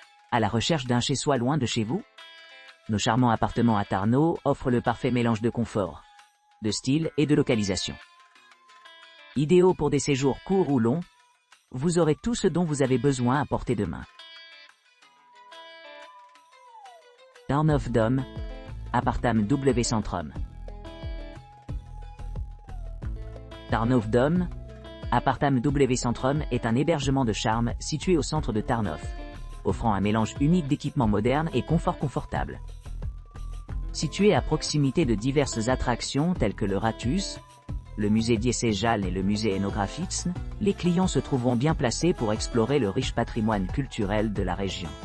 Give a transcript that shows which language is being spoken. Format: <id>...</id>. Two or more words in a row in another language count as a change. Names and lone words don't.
<fr>À la recherche d'un chez-soi loin de chez vous? Nos charmants appartements à Tarnów offrent le parfait mélange de confort, de style et de localisation. Idéaux pour des séjours courts ou longs, vous aurez tout ce dont vous avez besoin à portée de main. Tarnów Dom, Appartam W Centrum. Tarnów Dom, Appartam W Centrum est un hébergement de charme situé au centre de Tarnów, offrant un mélange unique d'équipements modernes et confort confortable. Situé à proximité de diverses attractions telles que le Ratus, le musée diocésain et le musée ethnographique, les clients se trouveront bien placés pour explorer le riche patrimoine culturel de la région.</fr>